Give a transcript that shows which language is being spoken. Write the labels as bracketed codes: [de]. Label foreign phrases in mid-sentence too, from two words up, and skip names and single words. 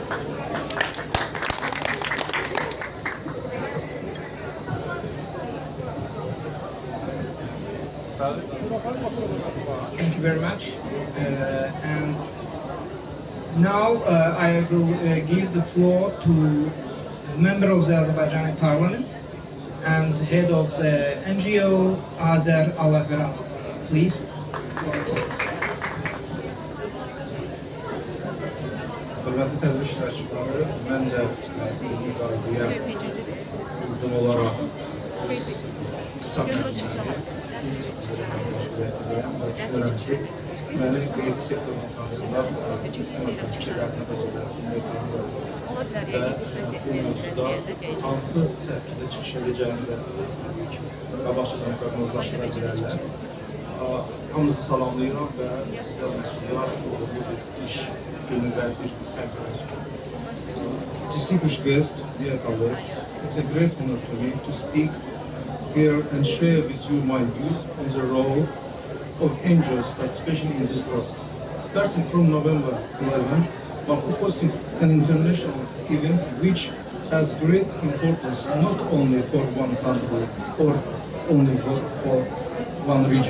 [en] Thank you very much. And now I will give the floor to a member of the Azerbaijani Parliament and head of the NGO, Ahverdoff. Please. [az] Hörmətli tədbir iştirakçıları, mən də ümumi qaydaya uyğun olaraq biz qısa məlumatları ingilis dilində məşğuliyyət edirəm və düşünürəm ki, məni qeydi sektorunun tanıyırlar, ən azından fikirlərinə də dinləyirlər və bu mövzuda hansı səpkidə çıxış edəcəyini də qabaqcadan proqnozlaşdıra bilərlər. Hamınızı salamlayıram və sizə məsuliyyət uğurlu bir iş günü və bir tədbir olsun. [en] Distinguished guests, dear colleagues, it's a great honor to me to speak here and share with you my views on the role of NGOs, especially in this process. Starting from November 11, Baku hosting an international event which has great importance not only for one country or only for one region.